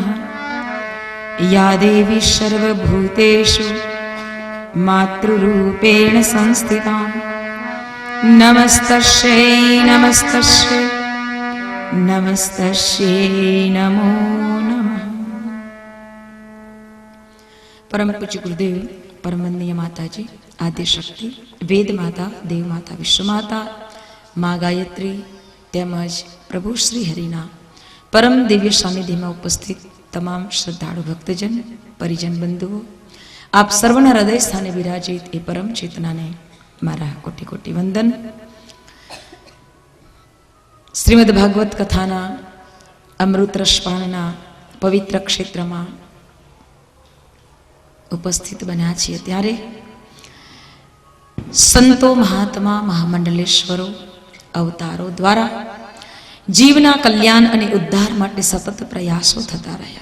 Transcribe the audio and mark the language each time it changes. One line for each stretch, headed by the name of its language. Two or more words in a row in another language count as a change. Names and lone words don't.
Sanskrit: या देवी सर्वभूतेषु मातृरूपेण संस्थिता नमस्तस्यै नमस्तस्यै नमस्तस्यै नमो नमः।
Hindi: परम पूज्य गुरुदेव परम वंदनीय माताजी, आद्य शक्ति, वेद माता, देव माता, विश्व माता, माँ गायत्री
Gujarati: તેમજ પ્રભુ શ્રી હરિના પરમ દિવ્ય સાનિધ્યમાં ઉપસ્થિત તમામ શ્રદ્ધાળુ ભક્તજન, પરિજન બંધુઓ, આપ સર્વના હૃદય સ્થાને વિરાજિત એ પરમ ચેતનાને મારા કોટી કોટી વંદન। શ્રીમદ ભાગવત કથાના અમૃત રસપાનના પવિત્ર ક્ષેત્રમાં ઉપસ્થિત બન્યા છીએ ત્યારે સંતો, મહાત્મા, મહામંડલેશ્વરો, અવતારો દ્વારા જીવના કલ્યાણ અને ઉદ્ધાર માટે સતત પ્રયાસો થતા રહ્યા।